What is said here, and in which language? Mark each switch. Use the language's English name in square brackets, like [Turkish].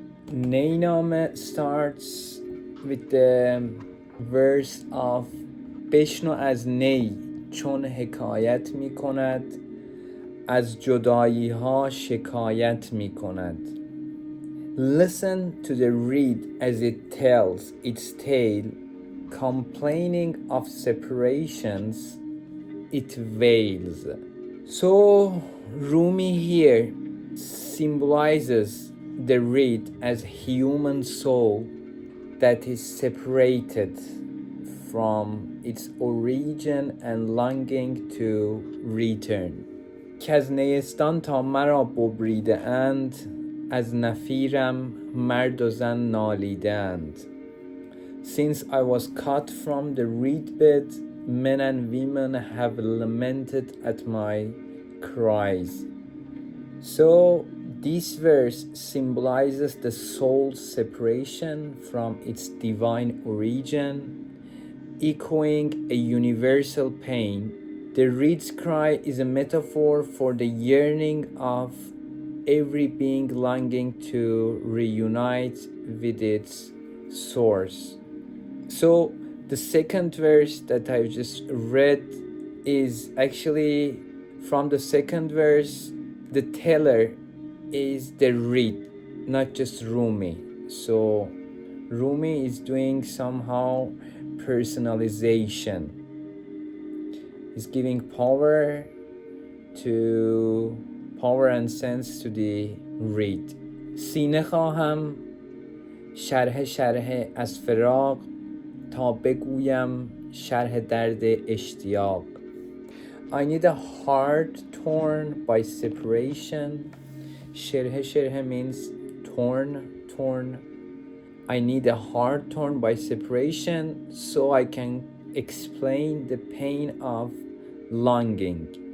[English] Name starts with the verse of [Persian] بشنو از نی چون حکایت می کند از جدایی ها شکایت می کند. [English] Listen to the reed as it tells its tale, complaining of separations it wails. So Rumi here symbolizes the reed as human soul that is separated from its origin and longing to return. [Persian] که از نیستان تا مرا ببریده اند از نفیرم مرد و زن نالیده اند. [English] Since I was cut from the reed bed, men and women have lamented at my cries. So this verse symbolizes the soul's separation from its divine origin, echoing a universal pain. The reed's cry is a metaphor for the yearning of every being longing to reunite with its source. So the second verse that I just read is actually from the second verse. The teller is the reed, not just Rumi. So Rumi is doing somehow personalization. He's giving power and sense to the reed. [Persian] سینه خواهم شرح از فراق تا بگویم شرح درد اشتیاق. [English] I need a heart torn by separation. شرح means torn. I need a heart torn by separation so I can explain the pain of longing.